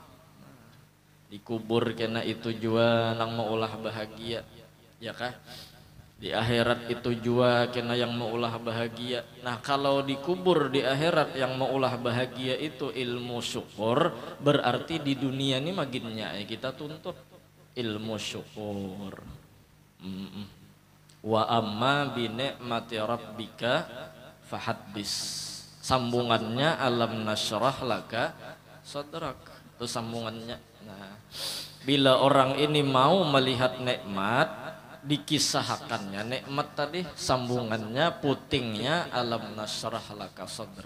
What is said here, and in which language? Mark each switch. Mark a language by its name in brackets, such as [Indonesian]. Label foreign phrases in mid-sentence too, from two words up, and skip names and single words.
[Banjar] Dikubur kena itu jua nang maulah bahagia, ya kah? Di akhirat itu jua kena yang maulah bahagia. Nah, kalau dikubur di akhirat yang maulah bahagia itu ilmu syukur, berarti di dunia ini maginnya kita tuntut ilmu syukur. [Arabic] وأما بنعمة ربك فحدث. [Banjar] Sambungannya [Arabic] ألم نشرح لك صدرك. [Banjar] Itu sambungannya. Nah, bila orang ini mau melihat nikmat, dikisahkannya nikmat tadi, sambungannya putingnya [Arabic] ألم نشرح لك صدرك.